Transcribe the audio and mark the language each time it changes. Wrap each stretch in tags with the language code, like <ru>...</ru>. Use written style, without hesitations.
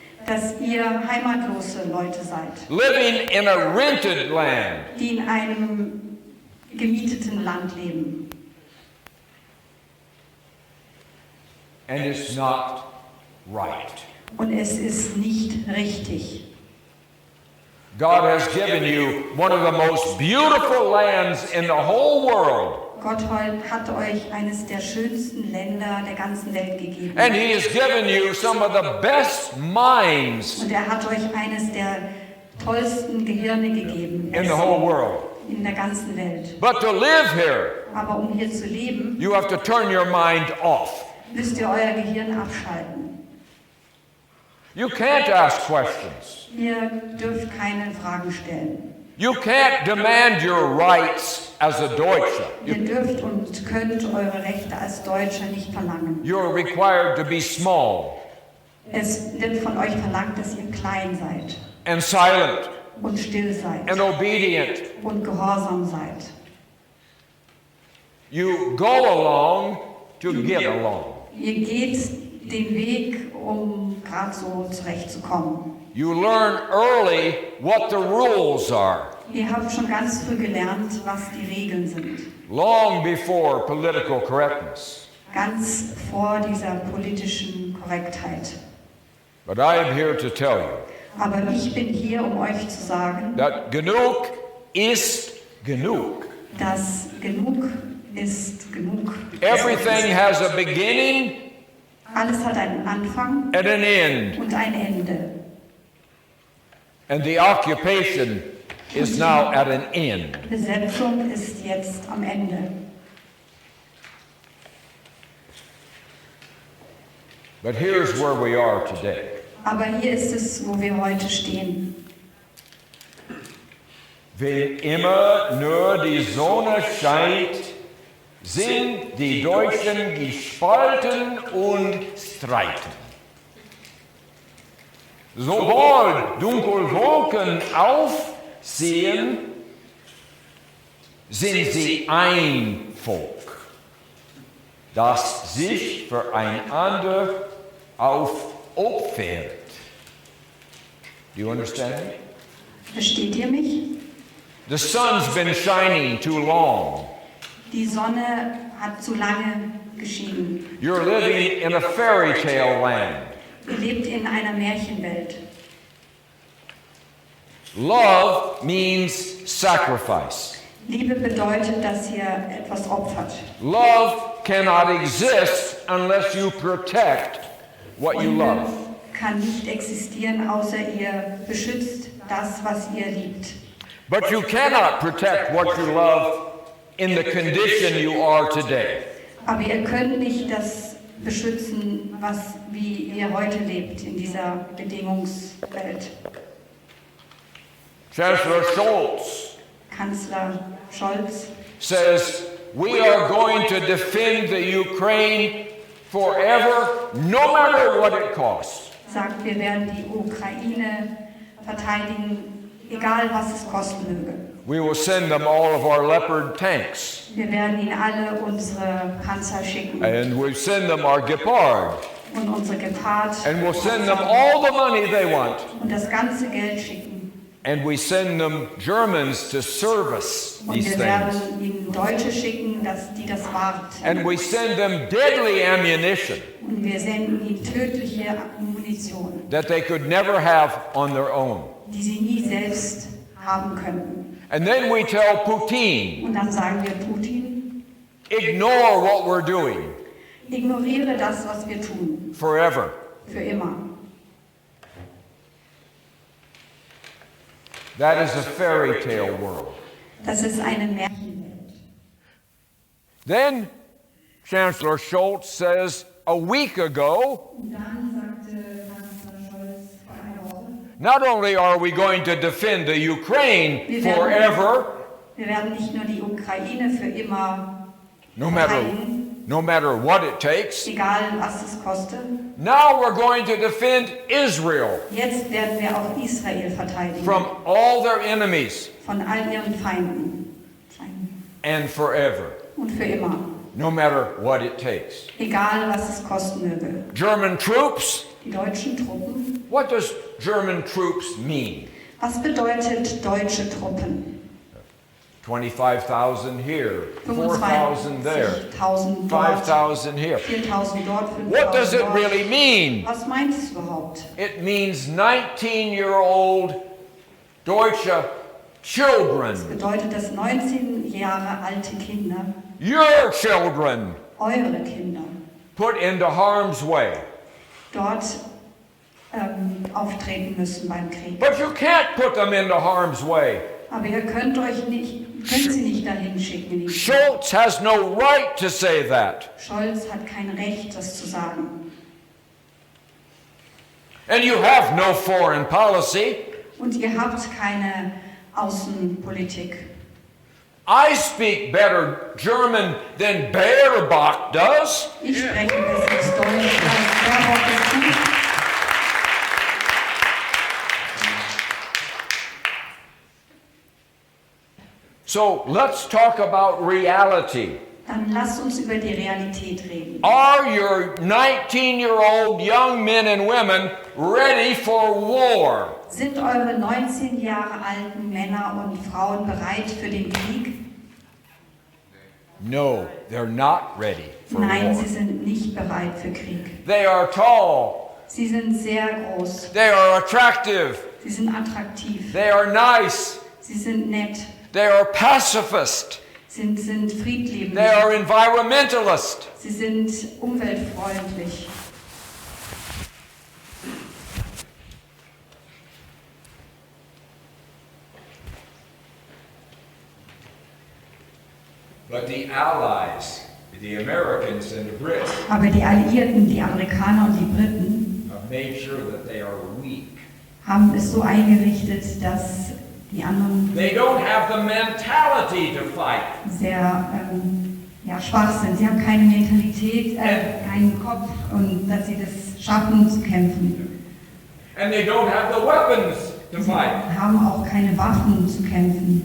<de>dass ihr heimatlose Leute seid,</de> <en>living in a rented land.</en> <de>die in einem gemieteten Land leben.</de> <en>And it's not right.</en> <de>Und es ist nicht richtig.</de> <en>God has given you one of the most beautiful lands in the whole world.</en> <de>Gott hat euch eines der schönsten Länder der ganzen Welt gegeben.</de> <en>And He has given you some of the best minds</en> <de>Und er hat euch eines der tollsten Gehirne gegeben</de> <en>in the whole world.</en> <de>in der ganzen Welt.</de> <en>But to live here,</en> <de>Aber um hier zu leben,</de> <en>you have to turn your mind off.</en> <de>müsst ihr euer Gehirn abschalten.</de> <en>You can't ask questions.</en> <de>Ihr dürft keine Fragen stellen.</de> <en>You can't demand your rights as a Deutscher.</en> <de>Ihr dürft und könnt eure Rechte als Deutscher nicht verlangen.</de> <en>You're required to be small</en> <de>Es wird von euch verlangt, dass ihr klein seid</de> <en>and silent</en> <de>und still seid</de> <en>and obedient.</en> <de>und gehorsam seid.</de> <en>You go along to get along.</en> <de>Ihr geht den Weg, um gerade so zurechtzukommen.</de> <en>You learn early what the rules are,</en> <de>Ihr habt schon ganz früh gelernt, was die Regeln sind.</de> <en>long before political correctness.</en> <de>Ganz vor dieser politischen Korrektheit.</de> <en>But I am here to tell you</en> <de>Aber ich bin hier, um euch zu sagen,</de> <en>that</en> <de>genug ist genug. dass genug ist genug.</de> <en>Everything has a beginning</en> <de>Alles hat einen Anfang</de> <en>and an end.</en> <de>und ein Ende.</de> <en>And the occupation is now at an end.</en> <de>Besetzung ist jetzt am Ende.</de> <en>But here's where we are today.</en> <de>Aber hier ist es, wo wir heute stehen. Wenn immer nur die Sonne scheint, sind die Deutschen gespalten und streiten. Sobald dunkle Wolken aufziehen, sind sie ein Volk, das sich füreinander aufopfert.</de> <en>Do you understand me?</en> <de>Versteht ihr mich?</de> <en>The sun's been shining too long.</en> <de>Die Sonne hat zu lange geschienen.</de> <en>You're living in a fairy tale land.</en> <de>Ihr lebt in einer Märchenwelt.</de> <en>Love means sacrifice.</en> <de>Liebe bedeutet, dass ihr etwas opfert.</de> <en>Love cannot exist unless you protect what you</en> <de>Und</de> <en>love.</en> <de>kann nicht existieren, außer ihr beschützt das, was ihr liebt.</de> <en>But you cannot protect what you love in the condition you are today.</en> <de>Aber ihr könnt nicht das beschützen, wie ihr heute lebt in dieser Bedingungswelt.</de> <en>Chancellor Scholz</en> <de>Kanzler Scholz</de> <en>says, we are going to defend the Ukraine forever, no matter what it costs.</en> <de>sagt, wir werden die Ukraine verteidigen, egal was es kosten möge.</de> <en>We will send them all of our Leopard tanks.</en> <de>Wir werden ihnen alle unsere Panzer schicken</de> <en>And we'll send them our Gepard.</en> <de>und unsere Gepard</de> <en>And we'll send them all the money they want.</en> <de>und das ganze Geld schicken.</de> <en>And we send them Germans to service</en> <de>Und</de> <en>these</en> <de>wir</de> <en>things.</en> <de>werden ihnen Deutsche schicken, die das warten.</de> <en>And we send them deadly ammunition</en> <de>Und wir senden ihnen tödliche Munition,</de> <en>that they could never have on their own.</en> <de>die sie nie selbst haben könnten.</de> <en>And then we tell Putin,</en> <de>Und dann sagen wir Putin,</de> <en>ignore what we're doing</en> <de>ignoriere das, was wir tun,</de> <en>forever.</en> <de>für immer.</de> <en>That is a fairy tale world.</en> <de>Das ist eine Märchenwelt.</de> <en>Then Chancellor Scholz says, a week ago,</en> <de>Und dann sagte Kanzler Scholz vor einer Woche,</de> <en>not only are we going to defend the Ukraine forever,</en> <de>wir werden nicht nur die Ukraine für immer</de> <en>no</en> <de>verteidigen,</de> <en>matter what it takes.</en> <de>egal was es kostet.</de> <en>Now we're going to defend Israel</en> <de>Jetzt werden wir auch Israel verteidigen</de> <en>from all their enemies</en> <de>von all ihren Feinden</de> <en>and forever,</en> <de>und für immer,</de> <en>no matter what it takes.</en> <de>egal was es kosten möge.</de> <en>German troops,</en> <de>Die deutschen Truppen.</de> <en>what does German troops mean?</en> <de>Was bedeutet deutsche Truppen?</de> <en>25,000 here, 4,000 there,</en> <de>25.000 dort,</de> <en>5,000 here.</en> <de>4.000 dort, 5.000</de> <en>What does it</en> <de>dort.</de> <en>really mean?</en> <de>Was meint es überhaupt?</de> <en>It means 19-year-old Deutsche children,</en> <de>Bedeutet das 19 Jahre alte Kinder,</de> <en>your children,</en> <de>eure Kinder,</de> <en>put into harm's way.</en> <de>dort auftreten müssen beim Krieg.</de> <en>But you can't put them into harm's way.</en> <de>Aber ihr könnt sie nicht dahin schicken. In die</de> <en>Scholz has no right to say that.</en> <de>Scholz hat kein Recht, das zu sagen.</de> <en>And you have no foreign policy.</en> <de>Und ihr habt keine Außenpolitik.</de> <en>I speak better German than Baerbock does.</en> <de>Ich spreche besseres Deutsch als Baerbock es tut.</de> <en>So let's talk about reality.</en> <de>Dann lasst uns über die Realität reden.</de> <en>Are your 19-year-old young men and women ready for war?</en> <de>Sind eure 19 Jahre alten Männer und Frauen bereit für den Krieg?</de> <en>No, they're not ready for</en> <de>Nein,</de> <en>war.</en> <de>sie sind nicht bereit für Krieg.</de> <en>They are tall.</en> <de>Sie sind sehr groß.</de> <en>They are attractive.</en> <de>Sie sind attraktiv.</de> <en>They are nice.</en> <de>Sie sind nett.</de> <en>They are pacifist.</en> <de>Sind friedliebend.</de> <en>They are environmentalist.</en> <de>Sie sind umweltfreundlich.</de> <en>But the Allies, the Americans and the Brits,</en> <de>Aber die Alliierten, die Amerikaner und die Briten,</de> <en>have made sure that they are weak.</en> <de>haben es so eingerichtet, dass die anderen</de> <en>They don't have the mentality to fight.</en> <de>sehr schwach sind. Sie haben keine Mentalität, keinen Kopf und dass sie das schaffen zu kämpfen.</de> <en>And they don't have the weapons to</en> <de>Sie</de> <en>fight.</en> <de>haben auch keine Waffen zu kämpfen.</de>